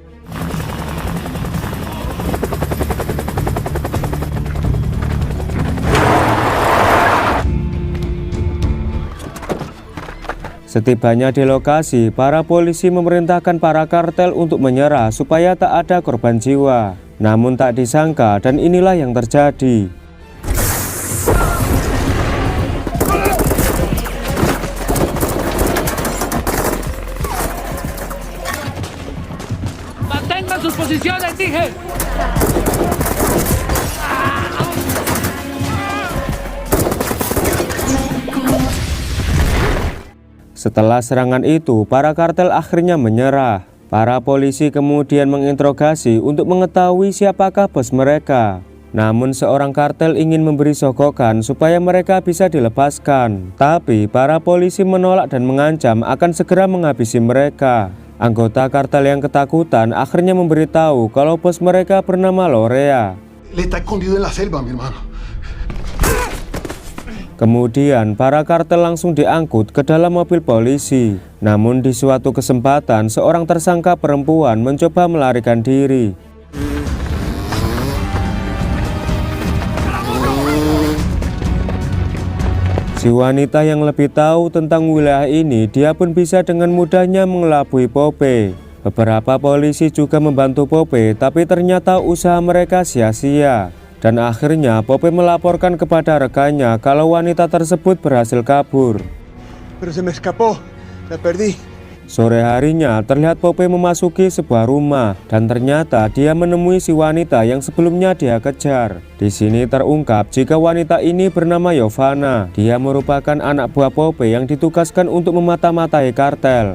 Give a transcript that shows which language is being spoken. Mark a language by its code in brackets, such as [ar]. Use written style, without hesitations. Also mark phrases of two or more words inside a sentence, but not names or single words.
[id] Setibanya di lokasi, para polisi memerintahkan para kartel untuk menyerah supaya tak ada korban jiwa. Namun tak disangka dan inilah yang terjadi. [es] Mantengan sus posiciones, dije. [id] Setelah serangan itu, para kartel akhirnya menyerah. Para polisi kemudian menginterogasi untuk mengetahui siapakah bos mereka. Namun seorang kartel ingin memberi sogokan supaya mereka bisa dilepaskan. Tapi para polisi menolak dan mengancam akan segera menghabisi mereka. Anggota kartel yang ketakutan akhirnya memberitahu kalau bos mereka bernama Lorea. [es] Le está escondido en la selva, mi hermano. [id] Kemudian para kartel langsung diangkut ke dalam mobil polisi. Namun di suatu kesempatan seorang tersangka perempuan mencoba melarikan diri. Si wanita yang lebih tahu tentang wilayah ini, dia pun bisa dengan mudahnya mengelabui Pope. Beberapa polisi juga membantu Pope, tapi ternyata usaha mereka sia-sia. Dan akhirnya Pope melaporkan kepada rekannya kalau wanita tersebut berhasil kabur. [es] Pero se me escapó, la perdí. [id] Sore harinya terlihat Pope memasuki sebuah rumah dan ternyata dia menemui si wanita yang sebelumnya dia kejar. Di sini terungkap jika wanita ini bernama Yovana. Dia merupakan anak buah Pope yang ditugaskan untuk memata-matai kartel.